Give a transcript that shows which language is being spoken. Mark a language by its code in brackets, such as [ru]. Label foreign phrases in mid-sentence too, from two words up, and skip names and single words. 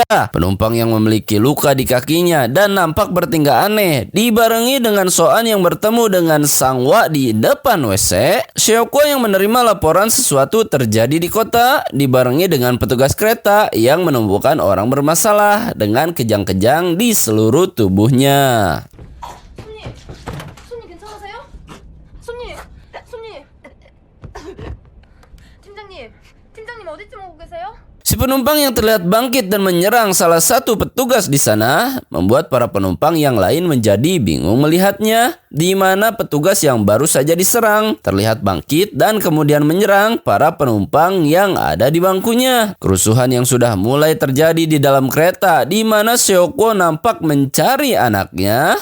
[id] Penumpang yang memiliki luka di kakinya dan nampak bertingkah aneh dibarengi dengan Soan yang bertemu dengan Sangwa di depan WC. Seokwo yang menerima laporan sesuatu terjadi di kota dibarengi dengan petugas kereta yang menemukan orang bermasalah dengan kejang-kejang di seluruh tubuhnya. [ko] 손님 괜찮으세요? 손님! 팀장님 어디쯤 오고 계세요? [id] Si penumpang yang terlihat bangkit dan menyerang salah satu petugas di sana membuat para penumpang yang lain menjadi bingung melihatnya, di mana petugas yang baru saja diserang terlihat bangkit dan kemudian menyerang para penumpang yang ada di bangkunya. Kerusuhan yang sudah mulai terjadi di dalam kereta, di mana Seokwo nampak mencari anaknya.